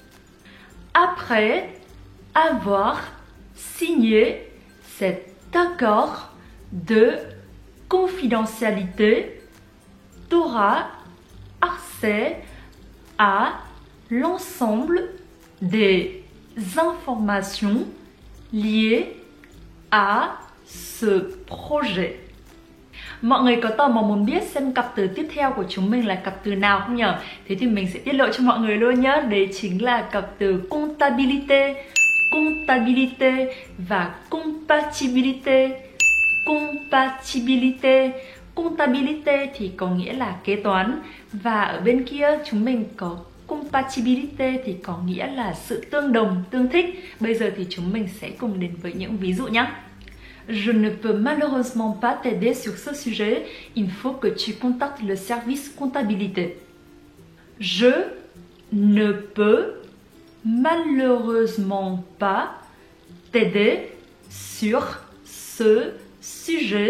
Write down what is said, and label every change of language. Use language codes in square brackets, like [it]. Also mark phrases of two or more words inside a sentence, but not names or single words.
[fr] Après avoir signé cet accord de confidentialité, tu auras accès à l'ensemble des informations liées à ce projet. [vi] Mọi người có tò mò muốn biết xem cặp từ tiếp theo của chúng mình là cặp từ nào không nhở? Thế thì mình sẽ tiết lộ cho mọi người luôn nhé. Đấy chính là cặp từ [fr] comptabilité, comptabilité [vi] và [fr] compatibilité. [vi] Compatibilité. Comptabilité thì có nghĩa là kế toán, và ở bên kia chúng mình có compatibilité thì có nghĩa là sự tương đồng, tương thích. Bây giờ thì chúng mình sẽ cùng đến với những ví dụ nhé. [fr] Je ne peux malheureusement pas t'aider sur ce sujet. Il faut que tu contactes le service comptabilité. Je ne peux malheureusement pas t'aider sur ce sujet.